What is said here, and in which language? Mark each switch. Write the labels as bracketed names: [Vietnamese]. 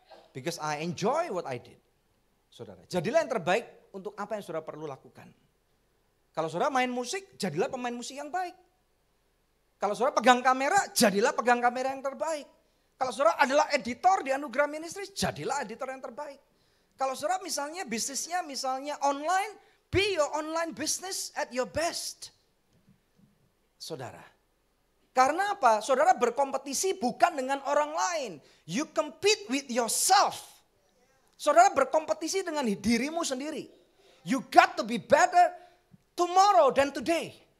[English] Because I enjoy what I did. [Indonesian] Saudara, jadilah yang terbaik untuk apa yang saudara perlu lakukan. Kalau saudara main musik, jadilah pemain musik yang baik. Kalau saudara pegang kamera, jadilah pegang kamera yang terbaik. Kalau saudara adalah editor di Anugerah Ministries, jadilah editor yang terbaik. Kalau saudara misalnya bisnisnya misalnya online, [English] be your online business at your best. [Indonesian] Saudara. Karena apa? Saudara berkompetisi bukan dengan orang lain. [English] You compete with yourself. [Indonesian] Saudara berkompetisi dengan dirimu sendiri. [English] You got to be better tomorrow than today.